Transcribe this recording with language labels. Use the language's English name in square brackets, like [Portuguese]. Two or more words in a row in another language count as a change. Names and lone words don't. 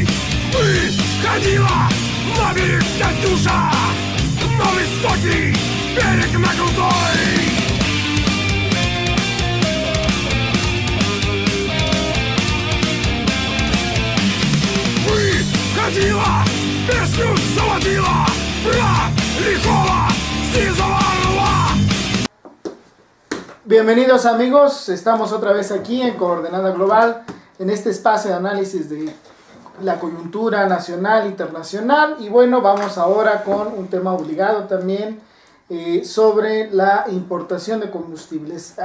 [Russian] Выходила на берег Катюша, на высокий берег, на крутой. Выходила, песню заводила про лихого сизого орла. [Spanish] Bienvenidos amigos, estamos otra vez aquí en Coordenada Global, en este espacio de análisis de la coyuntura nacional e internacional. Y bueno, vamos ahora con un tema obligado también sobre la importación de combustibles.